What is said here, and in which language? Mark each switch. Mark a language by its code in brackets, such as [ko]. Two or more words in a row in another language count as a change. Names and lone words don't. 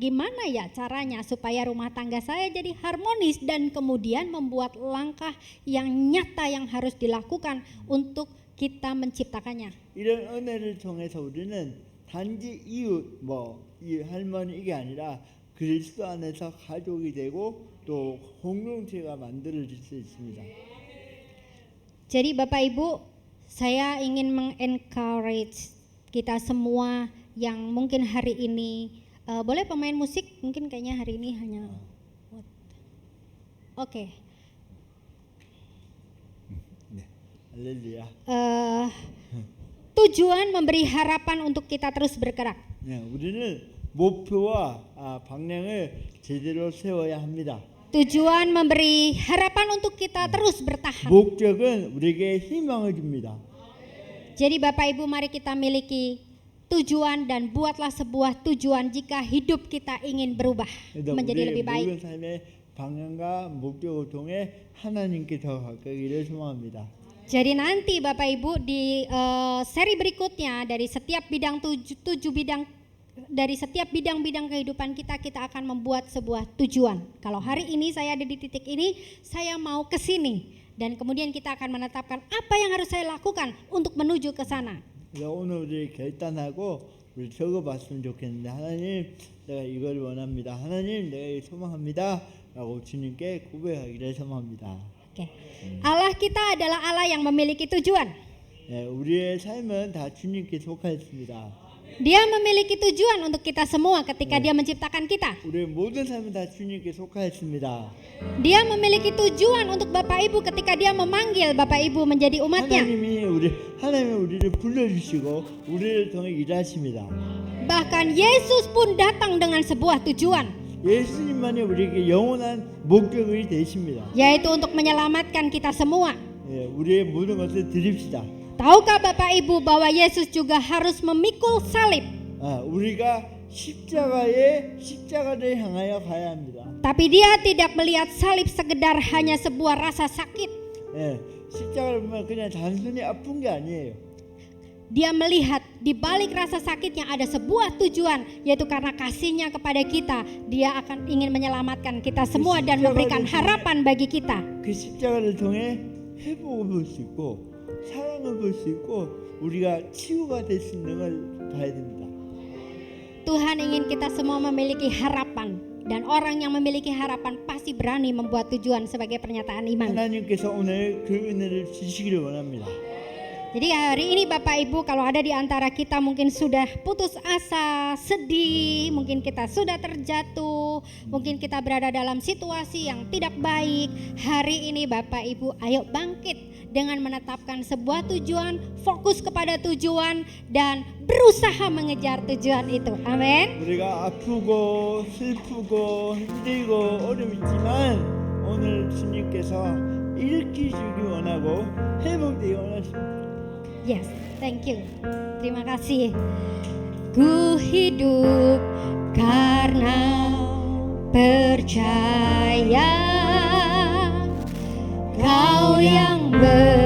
[id] Gimana ya caranya supaya rumah tangga saya jadi harmonis, dan kemudian membuat langkah yang nyata yang harus dilakukan untuk kita menciptakannya. [ko] 이런 은혜를 통해서 우리는 단지 이웃, 이 할머니 이게 아니라 그리스도 안에서 가족이 되고 또 공동체가 만들어질 수 있습니다. [id] Jadi Bapak Ibu, saya ingin mengencourage kita semua yang mungkin hari ini boleh pemain musik, mungkin kayaknya hari ini hanya Oke. [ko] 할렐루야. [id] Tujuan memberi harapan untuk kita terus bergerak. [ko] 우리는 목표와 방향을 제대로 세워야 합니다. [id] Tujuan memberi harapan untuk kita terus bertahan. [ko] 목적은 우리에게 희망을 줍니다. [id] Jadi Bapak Ibu, mari kita miliki tujuan dan buatlah sebuah tujuan jika hidup kita ingin berubah menjadi lebih baik. [ko] 모든 삶의 방향과 목적을 통해 하나님께 더 가까이를 소망합니다. [id] Jadi nanti Bapak Ibu di seri berikutnya dari setiap bidang dari setiap bidang-bidang kehidupan kita akan membuat sebuah tujuan. Kalau hari ini saya ada di titik ini, saya mau ke sini, dan kemudian kita akan menetapkan apa yang harus saya lakukan untuk menuju ke sana. [ko] 오늘 우리 결단하고 우리 적어봤으면 좋겠는데, 하나님 내가 이걸 원합니다. 하나님 내가 이걸 소망합니다. 라고 주님께 고백하기를 소망합니다. [id] Oke. Allah kita adalah Allah yang memiliki tujuan. [ko] 우리의 삶은 다 주님께 속하였습니다. [id] Dia memiliki tujuan untuk kita semua ketika Dia menciptakan kita. [ko] 우리의 모든 삶은 다 주님께 속하였습니다. [id] Dia memiliki tujuan untuk Bapak Ibu ketika Dia memanggil Bapak Ibu menjadi umatnya. [ko] 하나님이 우리를 불러주시고 우리를 통해 일하십니다. [id] Bahkan Yesus pun datang dengan sebuah tujuan, [ko] 예수님만이 우리에게 영원한 목적이 되십니다. [id] yaitu untuk menyelamatkan kita semua. [ko] 우리의 모든 것을 드립시다. [id] Tahukah Bapak Ibu bahwa Yesus juga harus memikul salib? [ko] 우리가 십자가를 향하여 가야 합니다. [id] Tapi Dia tidak melihat salib sekedar hanya sebuah rasa sakit. [ko] 십자가를 보면 그냥 단순히 아픈 게 아니에요. [id] Dia melihat di balik rasa sakitnya ada sebuah tujuan, yaitu karena kasih-Nya kepada kita, Dia akan ingin menyelamatkan kita semua dan memberikan harapan bagi kita. [ko] 그 십자가를 통해 회복을 볼 수 있고 사랑을 볼 수 있고 우리가 치유가 될 수 있는 걸 봐야 됩니다. [id] Tuhan ingin kita semua memiliki harapan, dan orang yang memiliki harapan pasti berani membuat tujuan sebagai pernyataan iman. [ko] 하나님께서 오늘 그 은혜를 주시기를 원합니다. [id] Jadi hari ini Bapak Ibu, kalau ada di antara kita mungkin sudah putus asa, sedih, mungkin kita sudah terjatuh, mungkin kita berada dalam situasi yang tidak baik, hari ini Bapak Ibu ayo bangkit dengan menetapkan sebuah tujuan, fokus kepada tujuan, dan berusaha mengejar tujuan itu. Amin. [ko] 우리가 아프고 슬프고 힘들고 어려움이 있지만 오늘 주님께서 일으키시기 원하고 회복되기 원하십니다. [en] Yes, thank you. [id] Terima kasih. Ku hidup karena percaya Kau yang